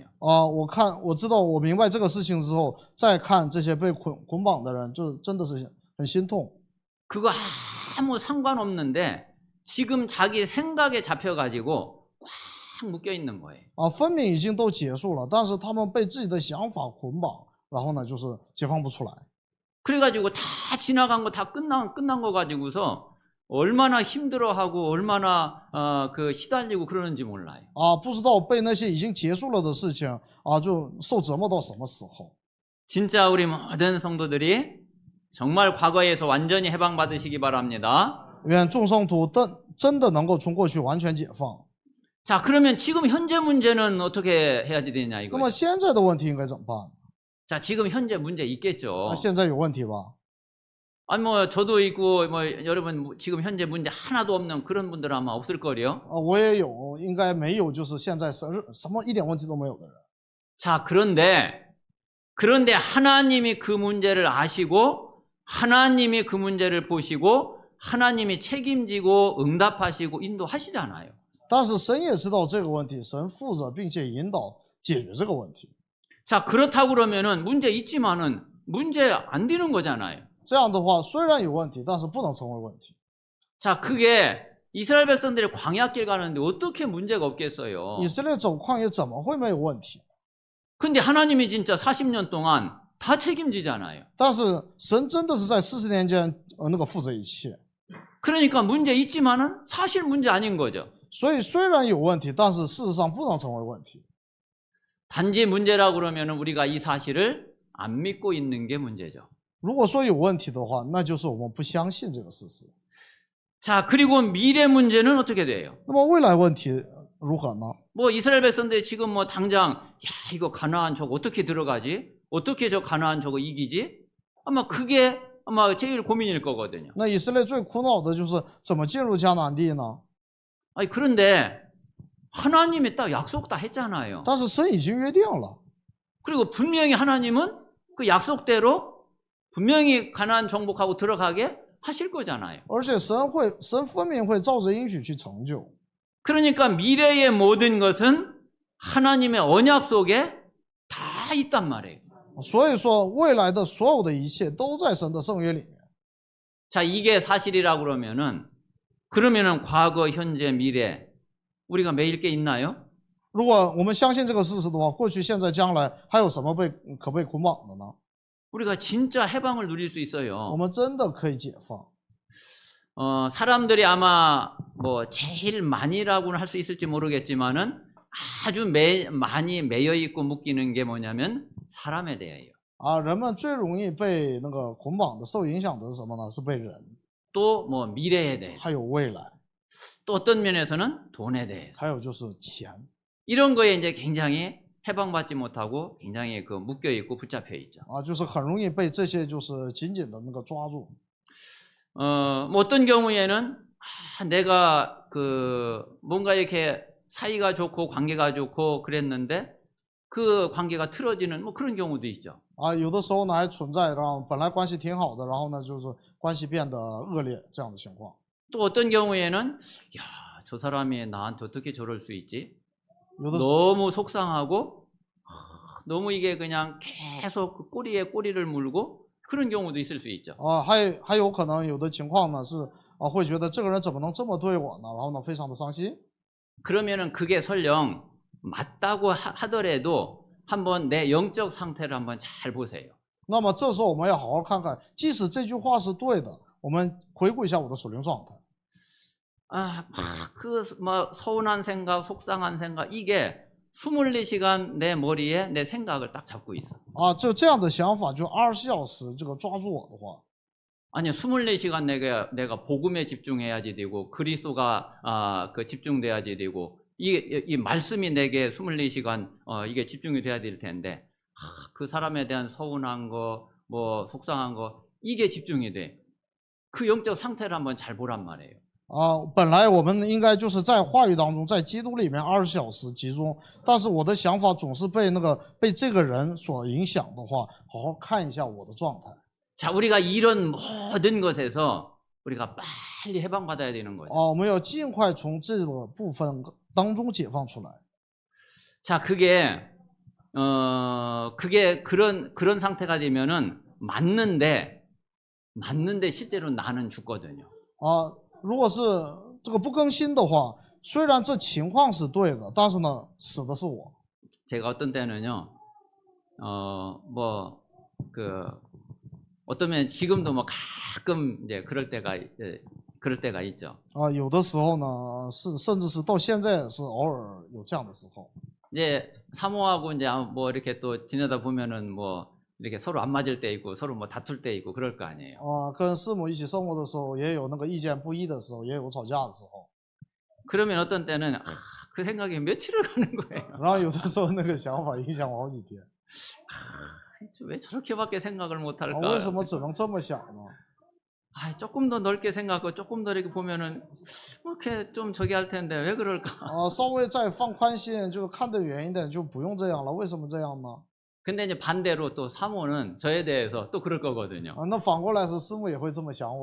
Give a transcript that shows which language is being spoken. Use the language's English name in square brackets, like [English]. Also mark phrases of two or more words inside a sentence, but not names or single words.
[Chinese] 我知道，我明白这个事情之后，再看这些被捆绑的人，就真的是很心痛。 [Korean] 그거 아무 상관없는데 지금 자기 생각에 잡혀가지고 꽉 묶여 있는 거예요. [Chinese] 分明已经都结束了，但是他们被自己的想法捆绑，然后呢，就是解放不出来。 [Korean] 그래가지고 다 지나간 거 다 끝난 거 가지고서 얼마나 힘들어하고 얼마나 시달리고 그러는지 몰라요. [Chinese] 不知道被那些已经结束了的事情就受折磨到什么时候。 [Korean] 진짜 우리 모든 성도들이 정말 과거에서 완전히 해방받으시기 바랍니다. [Chinese] 愿众圣徒真的能够从过去完全解放。 [Korean] 자, 그러면 지금 현재 문제는 어떻게 해야 되냐 [Chinese] 那 [Korean] 이거죠. [Chinese] 么现在的问题应该怎么办？ [Korean] 자, 지금 현재 문제 있겠죠. [Chinese] 现在有问题吧？ [Korean] 아니 뭐 저도 있고 뭐 여러분 지금 현재 문제 하나도 없는 그런 분들은 아마 없을 거예요. [Chinese] 我也有，应该没有，就是现在什么一点问题都没有的人。 [Korean] 자, 그런데 하나님이 그 문제를 아시고 하나님이 그 문제를 보시고 하나님이 책임지고 응답하시고 인도하시잖아요. [Chinese] 但是神也知道这个问题，神负责并且引导解决这个问题。 [Korean] 자, 그렇다고 그러면은 문제 있지만은 문제 안 되는 거잖아요. [Chinese] 这样的话，虽然有问题，但是不能成为问题。 [Korean] 자, 그게 이스라엘 백성들이 광야길 가는데 어떻게 문제가 없겠어요. [Chinese] 以色列走旷野怎么会没有问题？ [Korean] 근데 하나님이 진짜 40년 동안 다 책임지잖아요. [Chinese] 但是神真的是在40年间负责一切， [Korean] 그러니까 문제 있지만은 사실 문제 아닌 거죠. [Chinese] 所以虽然有问题，但是事实上不能成为问题。 [Korean] 단지 문제라고 그러면은 우리가 이 사실을 안 믿고 있는 게 문제죠. [Chinese] 如果说有问题的话，那就是我们不相信这个事实。 [Korean] 자, 그리고 미래 문제는 어떻게 돼요? [Chinese] 那么未来问题如何呢？ [Korean] 뭐 이스라엘 백성들이 지금 뭐 당장 야, 이거 가나안 저거 어떻게 들어가지? 어떻게 저 가나안 저거 이기지? 아마 그게 아마 제일 고민일 거거든요. [Chinese] 那以色列最苦恼的就是怎么进入迦南地呢？ [Korean] 아니 그런데 하나님이 딱 약속 다 했잖아요. [Chinese] 但是神已经约定了， [Korean] 그리고 분명히 하나님은 그 약속대로 분명히 가나안 정복하고 들어가게 하실 거잖아요. [Chinese] 而且神分明会照着应许去成就。 [Korean] 그러니까 미래의 모든 것은 하나님의 언약 속에 다 있단 말이에요. [Chinese] 所以说，未来的所有的一切都在神的圣约里面。 [Korean] 자, 이게 사실이라고 그러면은 과거, 현재, 미래 우리가 매일 게 있나요? [Chinese] 如果我们相信这个事实的话，过去、现在、将来还有什么可被捆绑的呢？ [Korean] 우리가 진짜 해방을 누릴 수 [Chinese] 我 [Korean] 있어요. [Chinese] 们真的可以解放。 [Korean] 사람들이 아마 뭐 제일 많이라고는 할 수 있을지 모르겠지만은 아주 많이 매여 있고 묶이는 게 뭐냐면 사람에 대해요. [Chinese] 人们最容易被捆绑的、受影响的是什么呢？是被人， [Korean] 또 뭐 미래에 대해서, [Chinese] 还有未来， [Korean] 또 어떤 면에서는 돈에 대해서. [Chinese] 还有就是钱。 [Korean] 이런 거에 이제 굉장히 해방받지 못하고 굉장히 그 묶여 있고 붙잡혀 있죠. [Chinese] 就是很容易被这些就是紧紧的抓住。 [Korean] 뭐 어떤 경우에는 내가 그 뭔가 이렇게 사이가 좋고 관계가 좋고 그랬는데 그 관계가 틀어지는 뭐 그런 경우도 있죠. [Chinese] 有的时候呢还存在让本来关系挺好的，然后呢就是关系变得恶劣这样的情况。 [Korean] 또 어떤 경우에는 야, 저 사람이 나한테 어떻게 저럴 수 있지? [Chinese] 有的 [Korean] 너무 속상하고 너무 이게 그냥 계속 그 꼬리에 꼬리를 물고 그런 경우도 있을 수 있죠. [Chinese] 还有可能有的情况呢是会觉得这个人怎么能这么对我呢？然后呢非常的伤心。 [Korean] 그러면은 그게 설령 맞다고 하더라도 한번 내 영적 상태를 한번 잘 보세요. [Chinese] 那么这时候我们要好好看看，即使这句话是对的，我们回顾一下我的属灵状态。 [Korean] 그 뭐 서운한 생각, 속상한 생각 이게 24시간 내 머리에 내 생각을 딱 잡고 있어. [Chinese] 这样的想法就24小时抓住我的话， [Korean] 아니 24시간 내가 복음에 집중해야지 되고 그리스도가 그 집중돼야지 되고 이 말씀이 내게 24시간 이게 집중이 돼야 될 텐데 그 사람에 대한 서운한 거, 뭐 속상한 거 이게 집중이 돼. 그 영적 상태를 한번 잘 보란 말이에요. [Chinese] 本来我们应该就是在话语当中，在基督里面24小时集中，但是我的想法总是被这个人所影响的话，好好看一下我的状态。 [Korean] 자, 우리가 이런 모든 것에서 우리가 빨리 해방받아야 되는 거죠. [Chinese] 我们要尽快从这个部分当中解放出来。 [Korean] 자, 그게 그런 상태가 되면은 맞는데 실제로 나는 죽거든요. [Chinese] 如果是这个不更新的话，虽然这情况是对的，但是呢，死的是我。 [Korean] 제가 어떤 때는요, 어떠면 지금도 뭐 가끔 이제 그럴 때가 있죠. [Chinese] 有的时候呢，甚至是到现在也是偶尔有这样的时候。 [Korean] 이제 사모하고 이제 뭐 이렇게 또 지내다 보면은 뭐 이렇게 서로 안 맞을 때 있고 서로 뭐 다툴 때 있고 그럴 거 아니에요. [Chinese] 跟师母一起生活的时候，也有意见不一的时候，也有吵架的时候。 [Korean] 그러면 어떤 때는 그 생각이 며칠을 가는 거예요. [Chinese] 然后有的时候想法影响我好几天。 [Korean] 왜 저렇게밖에 생각을 못 [Chinese] 为 [Korean] 할까? [Chinese] 什么只能这么想呢？ [Korean] 조금 더 넓게 생각하고 조금 더 이렇게 보면은 이렇게 좀 저기 할 텐데 왜 그럴까? [Chinese] 稍微再放宽心，就看得远一点，就不用这样了。为什么这样呢？ [Korean] 근데 이제 반대로 또 사모는 저에 대해서 또 그럴 거거든요.